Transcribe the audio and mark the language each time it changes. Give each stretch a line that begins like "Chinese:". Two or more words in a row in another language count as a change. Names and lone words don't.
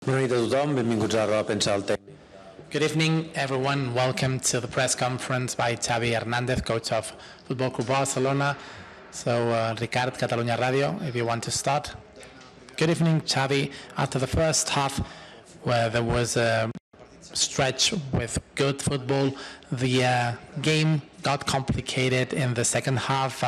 Catalan: Bona nit a tothom, benvinguts a la roda de premsa del tècnic.
English: Good evening, everyone. Welcome to the press conference by Xavi Hernández, coach of Football Club Barcelona. So, Ricard, Catalunya Radio, if you want to start. Good evening, Xavi. After the first half, where there was a stretch with good football, the game got complicated in the second half.